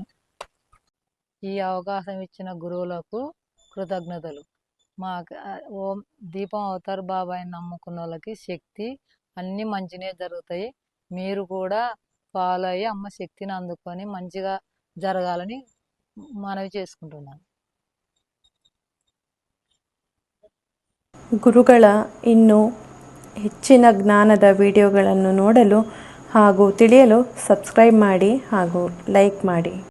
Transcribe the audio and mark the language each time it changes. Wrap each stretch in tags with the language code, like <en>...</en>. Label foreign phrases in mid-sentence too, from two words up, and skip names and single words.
<te>ఈ అవకాశం ఇచ్చిన గురువులకు కృతజ్ఞతలు. మా ఓం దీపం అవతార్ బాబాయిని నమ్ముకున్న వాళ్ళకి శక్తి అన్నీ మంచినే జరుగుతాయి. మీరు కూడా ఫాలో అయ్యి అమ్మ శక్తిని అందుకొని మంచిగా జరగాలని మనవి చేసుకుంటున్నాను.</te> <kn>ಗುರುಗಳ ಇನ್ನೂ ಹೆಚ್ಚಿನ ಜ್ಞಾನದ ವಿಡಿಯೋಗಳನ್ನು ನೋಡಲು ಹಾಗೂ ತಿಳಿಯಲು ಸಬ್ಸ್ಕ್ರೈಬ್ ಮಾಡಿ ಹಾಗೂ ಲೈಕ್ ಮಾಡಿ.</kn>